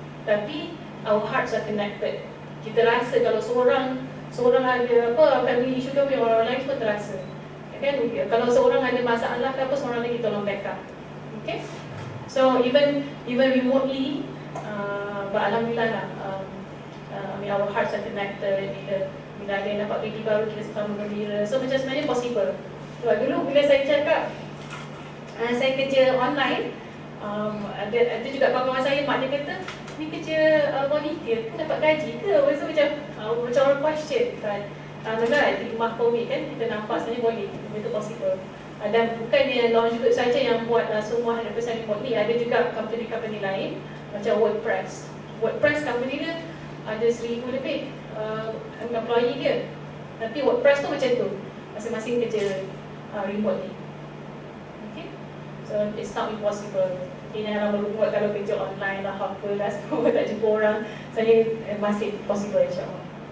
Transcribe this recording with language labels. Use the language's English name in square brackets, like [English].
[Malay] Tapi [English] our hearts are connected. [Malay] Kita rasa kalau seorang ada family issue ke, orang lain pun terasa kan. Kalau seorang ada masalah ke apa, seorang lagi tolong backup. Okay. [English] So even remotely, alhamdulillah lah, our hearts are connected. [Malay] Bila ada yang dapat baby baru, kita sama gembira. So macam sebenarnya possible. Sebab dulu bila saya cakap saya kerja online, ada juga kawan-kawan saya, mak dia kata, ni kerja volunteer, dapat gaji ke? So macam orang question kan. Benar hikmah COVID kan, kita nampak sebenarnya boleh, itu possible. Dan bukannya launch group saja yang buat semua 100% remotely. Ada juga company lain macam WordPress company dia ada 1,000 lebih employee dia. Tapi WordPress tu macam tu, masing-masing kerja remotely. [English] Okay, so it's not impossible. [Malay] Janganlah berbuat kalau kerja online lah apa lah semua tak jumpa orang. Saya masih possible insyaAllah.